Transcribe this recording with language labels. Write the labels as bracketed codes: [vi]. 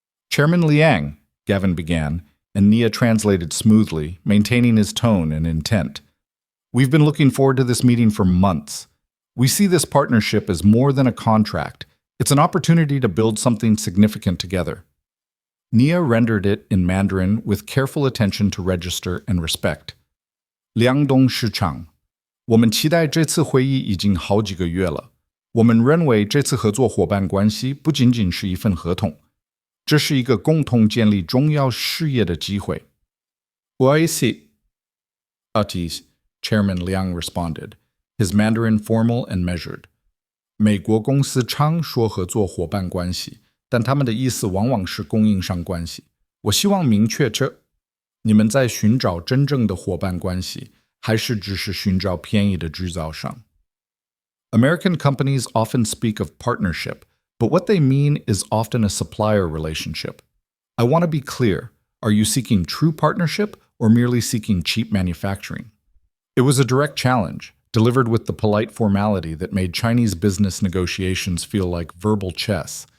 [en] Chairman Liang, Gavin began, and Nia translated smoothly, maintaining his tone and intent. We've been looking forward to this meeting for months. We see this partnership as more than a contract. It's an opportunity to build something significant together. Nia rendered it in Mandarin with careful attention to register and respect. [zh] 梁董事长，我们期待这次会议已经好几个月了。我们认为这次合作伙伴关系不仅仅是一份合同，这是一个共同建立重要事业的机会。我也是。 [en] Chairman Liang responded, his Mandarin formal and measured. [zh] 美国公司常说合作伙伴关系，但他们的意思往往是供应商关系。我希望明确这，你们在寻找真正的伙伴关系，还是只是寻找便宜的制造商？ [en] American companies often speak of partnership, but what they mean is often a supplier relationship. I want to be clear. Are you seeking true partnership or merely seeking cheap manufacturing? It was a direct challenge, delivered with the polite formality that made Chinese business negotiations feel like verbal chess.